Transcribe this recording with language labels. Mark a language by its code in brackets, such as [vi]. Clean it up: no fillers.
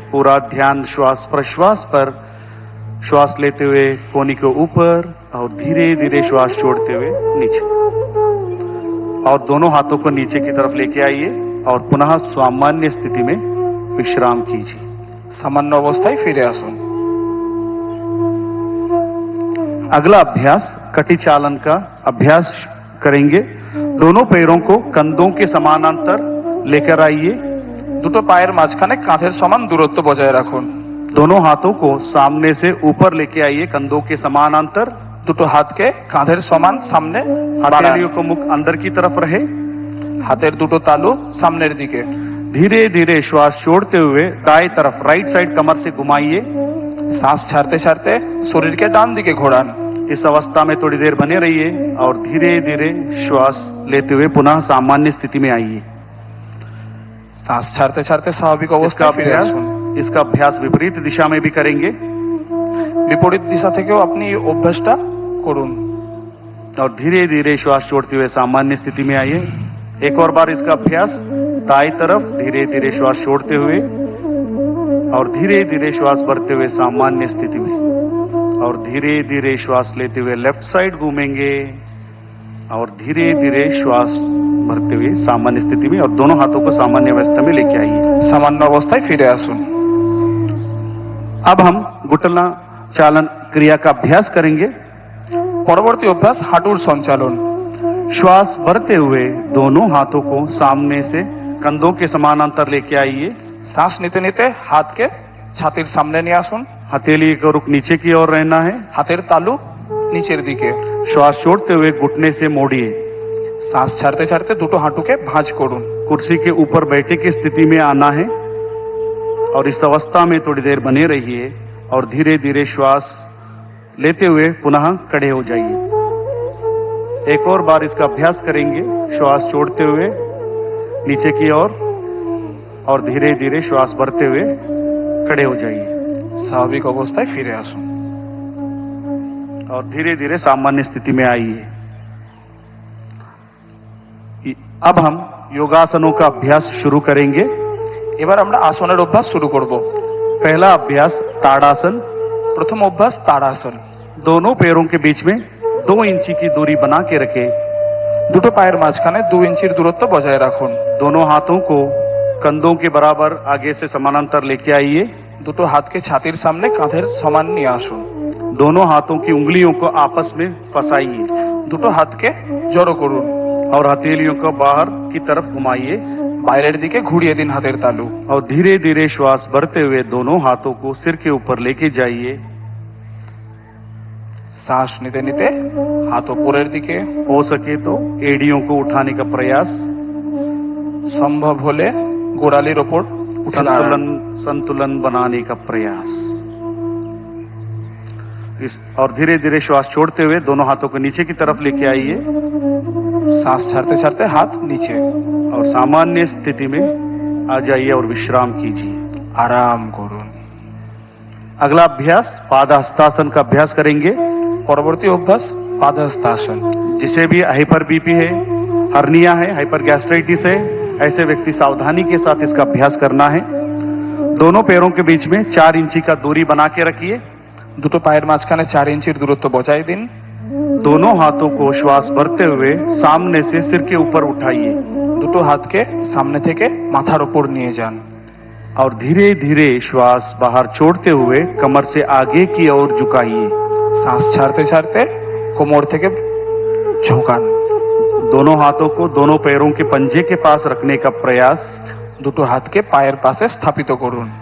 [hi] पूरा ध्यान श्वास प्रश्वास पर। श्वास लेते हुए कोनी को ऊपर और धीरे धीरे श्वास छोड़ते हुए नीचे और दोनों हाथों को नीचे की तरफ लेके आइए और पुनः सामान्य स्थिति में विश्राम कीजिए। [bn] সামান্য অবস্থায় ফিরে আসুন। [hi] अगला अभ्यास कटी चालन का अभ्यास करेंगे। दोनों पैरों को कंधों के समानांतर लेकर आइए। [bn] দুটো পায়ের মাঝখানে কাঁধের সমান দূরত্ব বজায় রাখুন। [hi] दोनों हाथों को सामने से ऊपर लेके आइए कंधों के समानांतर। [bn] দুটো হাতকে কাঁধের সমান সামনে বাড়ান। [hi] हथेलियों को मुख अंदर की तरफ रहे। [bn] হাতের দুটো তালু সামনের দিকে। [hi] धीरे धीरे श्वास छोड़ते हुए दाएं तरफ राइट साइड कमर से घुमाइए। [bn] শ্বাস ছাড়তে ছাড়তে শরীরকে ডান দিকে ঘোরান। [hi] इस अवस्था में थोड़ी देर बने रहिए और धीरे धीरे श्वास लेते हुए पुनः सामान्य स्थिति में आइए। [bn] শ্বাস ছাড়তে ছাড়তে স্বাভাবিক [hi] इसका [bn] অবস্থায় ফিরে [hi] अभ्यास [bn] আসুন। [hi] इसका अभ्यास विपरीत दिशा में भी करेंगे [bn] বিপরীত দিশা থেকেও আপনি এই অভ্যাসটা করুন। [hi] और धीरे धीरे श्वास छोड़ते हुए सामान्य स्थिति में आइए। एक और बार इसका अभ्यास दाएं तरफ धीरे धीरे श्वास छोड़ते हुए और धीरे धीरे श्वास भरते हुए सामान्य स्थिति में और धीरे धीरे श्वास लेते हुए लेफ्ट साइड घूमेंगे और धीरे धीरे श्वास भरते हुए सामान्य स्थिति में और दोनों हाथों को सामान्य अवस्था में लेके आइए। [bn] সামান্য অবস্থায় ফিরে আসুন। [hi] अब हम घुटना चालन क्रिया का अभ्यास करेंगे। [bn] পরবর্তী অভ্যাস হাঁটুর সঞ্চালন। [hi] श्वास भरते हुए दोनों हाथों को सामने से कंधों के समानांतर लेके आइए। [bn] শ্বাস নিতে নিতে হাতকে ছাতির সামনে নিয়ে আসুন। [hi] हथेली का रुख नीचे की ओर रहना है। [bn] হাতের তালু নিচের দিকে। [hi] श्वास छोड़ते हुए घुटने से मोड़िए। [bn] শ্বাস ছাড়তে ছাড়তে দুটো হাঁটুকে ভাঁজ করুন। [hi] कुर्सी के ऊपर बैठे की स्थिति में आना है और इस अवस्था में थोड़ी देर बने रहिए और धीरे धीरे श्वास लेते हुए पुनः खड़े हो जाइए। एक और बार इसका अभ्यास करेंगे। श्वास छोड़ते हुए नीचे की ओर और धीरे धीरे श्वास भरते हुए खड़े हो जाइए [bn] স্বাভাবিক অবস্থায় ফিরে আসুন। [hi] और धीरे धीरे सामान्य स्थिति में आइए। अब हम योगासनों का अभ्यास शुरू करेंगे। [bn] এবার আমরা আসনের অভ্যাস শুরু করব। [hi] पहला अभ्यास ताड़ासन। [bn] প্রথম অভ্যাস তাড়াসন। [hi] दोनों पैरों के बीच में 2 इंची की दूरी बना के रखें। [bn] দুটো পায়ের মাঝখানে 2 ইঞ্চির দূরত্ব বজায় রাখুন। [hi] दोनों हाथों को कंधों के बराबर आगे से समानांतर लेके आइए। [bn] দুটো হাতকে ছাতির সামনে কাঁধের সমান নিয়ে আসুন। [hi] दोनों हाथों की उंगलियों को आपस में फंसाइए [bn] দুটো হাতকে জড়ো করুন। [hi] और हथेलियों को बाहर की तरफ घुमाइए [bn] বাইরের দিকে ঘুরিয়ে দিন হাতের তালু। [hi] और धीरे धीरे श्वास भरते हुए दोनों हाथों को सिर के ऊपर लेके जाइए। [bn] শ্বাস নিতে নিতে হাত উপরের দিকে, [hi] हो सके तो एड़ियों को उठाने का प्रयास, [bn] সম্ভব হলে গোড়ালির ওপর উঠে দাঁড়ান। [hi] संतुलन बनाने का प्रयास। और धीरे धीरे श्वास छोड़ते हुए दोनों हाथों को नीचे की तरफ लेके आइए [bn] শ্বাস ছাড়তে ছাড়তে হাত নিচে। [hi] और सामान्य स्थिति में आ जाइए और विश्राम कीजिए। [bn] আরাম করুন। [hi] अगला अभ्यास पादहस्तासन का अभ्यास करेंगे। [bn] পরবর্তী অভ্যাস পাদহস্তাসন। [hi] जिसे भी हाइपर बीपी है, हर्निया है, हाइपर गैस्ट्राइटिस है, ऐसे व्यक्ति सावधानी के साथ इसका अभ्यास करना है। दोनों पैरों के बीच में 4 इंची का दूरी बना के रखिए। [bn] দুটো পায়ের মাঝখানে 4 ইঞ্চির দূরত্ব বজায় দিন। [hi] दोनों हाथों को श्वास भरते हुए सामने से सिर के ऊपर उठाइए [bn] দুটো হাতকে সামনে থেকে মাথার উপর নিয়ে যান। [hi] और धीरे धीरे श्वास बाहर छोड़ते हुए कमर से आगे की ओर झुकाइए। [bn] শ্বাস ছাড়তে ছাড়তে কোমর থেকে ঝোঁকান। [hi] दोनों हाथों को दोनों पैरों के पंजे के पास रखने का प्रयास [bn] দুটো হাতকে পায়ের পাশে স্থাপিত করুন।